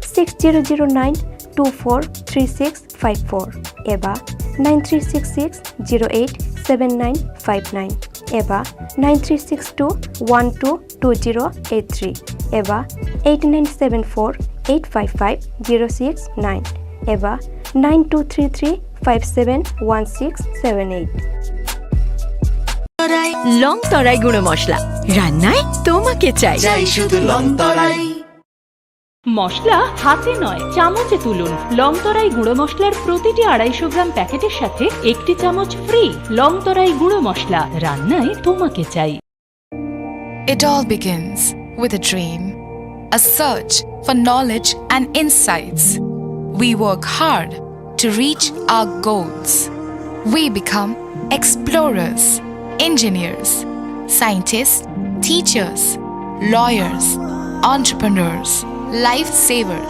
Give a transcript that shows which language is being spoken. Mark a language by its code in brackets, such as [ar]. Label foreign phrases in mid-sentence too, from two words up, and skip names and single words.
[brx] 6009243654 एबा 9366087959 एबा 9362122083 एबा 8974855069 एबा 9233571678 [bn] লং তরাই গুঁড়ো মশলা রান্নায় তোমাকে চাই শুধু লং তরাই মশলা হাতে নয় চামচে তুলুন লংতরাই গুঁড়ো মশলার প্রতিটি 250 গ্রাম প্যাকেটের সাথে একটি চামচ ফ্রি লংতরাই গুঁড়ো মশলা রান্নায় তোমাকে চাই [en] It all begins with a dream, a search for knowledge and insights. We work hard to reach our goals. We become explorers, engineers, scientists, teachers, lawyers, entrepreneurs, lifesavers.